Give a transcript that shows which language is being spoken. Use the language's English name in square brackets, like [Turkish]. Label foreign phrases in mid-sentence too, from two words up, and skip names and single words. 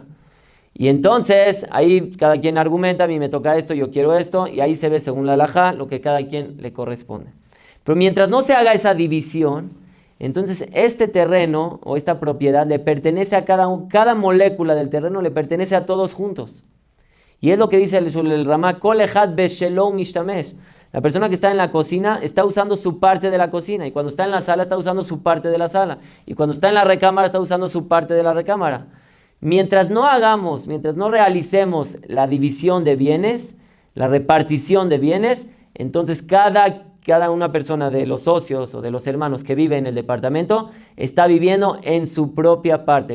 [Spanish] Y entonces ahí cada quien argumenta, a mí me toca esto, yo quiero esto, y ahí se ve según la halajá lo que cada quien le corresponde. Pero mientras no se haga esa división, entonces este terreno o esta propiedad le pertenece a cada molécula del terreno le pertenece a todos juntos. Y es lo que dice el Ramá, [Hebrew] כל אחד בשלו משתמש. [Spanish] La persona que está en la cocina está usando su parte de la cocina, y cuando está en la sala está usando su parte de la sala, y cuando está en la recámara está usando su parte de la recámara. Mientras no realicemos la división de bienes, la repartición de bienes, entonces cada una persona de los socios o de los hermanos que vive en el departamento está viviendo en su propia parte.